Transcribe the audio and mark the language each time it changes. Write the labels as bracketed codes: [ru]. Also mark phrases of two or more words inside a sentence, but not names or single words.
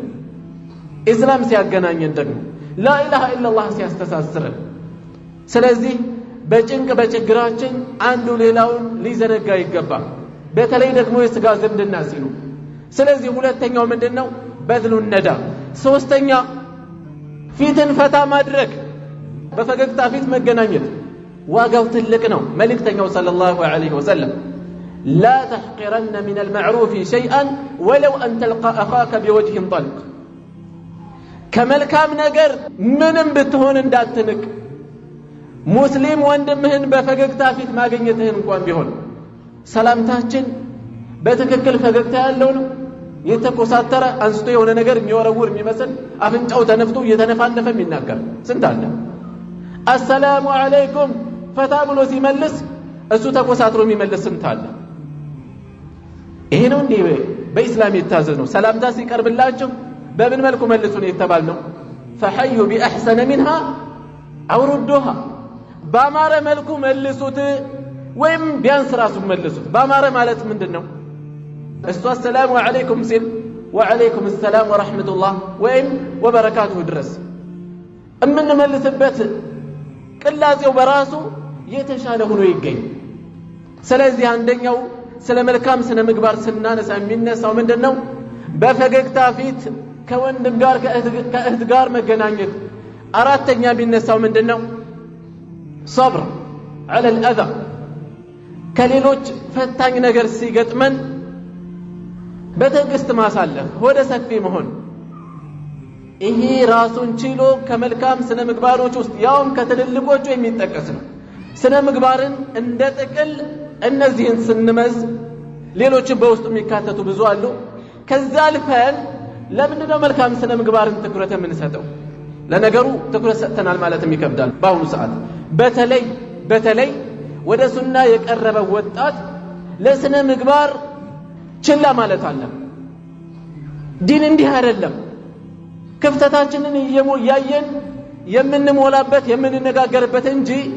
[am] ኢስላም ሲያገናኘን ደግሞ [ar] لا إله إلا الله [am] ሲያስተሳስረን ስለዚህ በጭንቅ በችግራችን አንዱ ሌላውን ሊዘነጋ ይገባል በተለይ ደግሞ የሥጋ ዝምድና ሲሉ ስለዚህ ሁለተኛው ምንድነው [ar] بذل الندى [am] ሶስተኛ ፊትን ፈታ ማድረግ በፈገግታ ፊት መገናኘት ዋጋው ትልቅ ነው መልእክተኛው [ar] صلى الله عليه وسلم لا تحقرن من المعروف شيئا ولو أن تلقى أخاك بوجه طلق كملكام [am] ነገር ምንም ብትሆን እንዳትንቅ ሙስሊም ወንድምህን በፈገግታ ፊት ማግኘትህን እንኳን ቢሆን ሰላምታችን በትክክል ፈገግታ ያለው ነው የተቆሳተረ አንስቶ የሆነ ነገር የሚወረውር የሚመስል አፍንጫው ተነፍቶ እየተነፋነፈ የሚናገር ስንት አለ [ar] السلام عليكم [am] ፈታ ብሎ ሲመልስ እሱ ተቆሳትሮ የሚመልስ ስንት አለ ይሄ ነው እንዴ በእስላም የታዘዝ ነው ሰላምታ ሲቀርብላችሁ በምን መልኩ መልሱ ነው የተባልነው [ar] فحيوا باحسن منها او ردوها [am] ባማረ መልኩ መልሱት ወይም ቢያንስ ራሱ መልሱት ባማረ ማለት ምንድነው እሱ [ar] سلام عليكم [am] ሲል [ar] وعليكم السلام ورحمة الله [am] ወይም ወበረካቱሁ ድረስ እምን መልስበት ቅላጼው በራሱ የተሻለ ሆኖ ይገኝ ስለዚህ አንደኛው ስለ መልካም ስነ ምግባር ስናነሳ የሚነሳው ምንድነው በፈገግታ ፊት ከወንድም ጋር ከእህት ጋር መገናኘት አራተኛ ቢነሳው ምንድነው [ar] صبر على الاذى [am] ከሌሎች ፈታኝ ነገር ሲገጥመን በትዕግስት ማሳለፍ ወደ ሰፊ መሆን ይሄ ራሱን ችሎ ከመልካም ስነ ምግባሮች ውስጥ ያውም ከትልልቆቹ የሚጠቀስ ነው ስነ ምግባርን እንደ ጥቅል እነዚህን ስንመዝ ሌሎች በውስጡ የሚካተቱ ብዙ አሉ ከዛ አልፈን ለምንድነው መልካም ስነ ምግባርን ትኩረት የምንሰጠው ለነገሩ ትኩረት ሰጥተናል ማለትም ይከብዳል በአሁኑ ሰዓት በተለይ ወደ ሱና የቀረበ ወጣት ለስነ ምግባር ችላ ማለት አለ ዲን እንዲህ አይደለም ክፍተታችንን ያየን የምንሞላበት የምንነጋገርበት እንጂ